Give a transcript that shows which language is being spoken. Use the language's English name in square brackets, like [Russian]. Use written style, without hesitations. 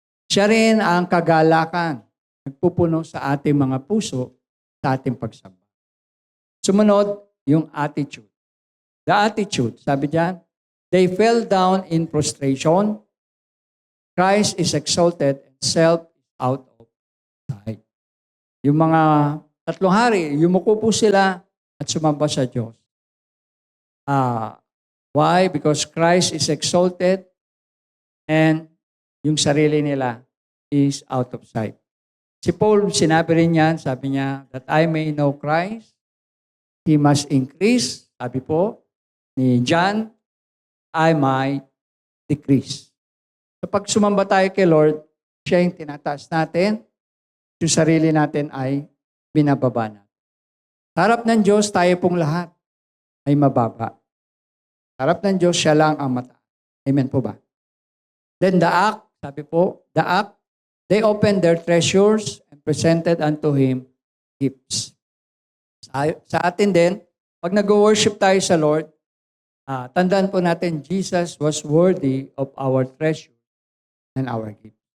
[Filipino] Siya rin ang kagalakan, nagpupuno sa ating mga puso sa ating pagsamba. Sumunod, yung attitude. [English] The attitude, [Filipino] sabi diyan, [English] they fell down in prostration. Christ is exalted and self is out of sight. [Filipino] Yung mga 3 hari, yumuko po sila at sumamba sa Diyos. [English] Why? Because Christ is exalted and [Filipino] yung sarili nila [English] is out of sight. [Filipino] Si Paul, sinabi rin yan, sabi niya, [English] that I may know Christ, He must increase, [Filipino] sabi po ni John, [English] I might decrease. [Filipino] So pag sumamba tayo kay Lord, siya yung tinataas natin, yung sarili natin ay binababa natin. Harap ng Diyos, tayo pong lahat ay mababa. Harap ng Diyos, siya lang ang mata. Amen po ba? [English] Then the act, [Filipino] sabi po, [English] the act, they opened their treasures and presented unto Him gifts. [Filipino] Sa atin din, pag nag-worship tayo sa Lord, tandaan po natin, [English] Jesus was worthy of our treasure and our gift.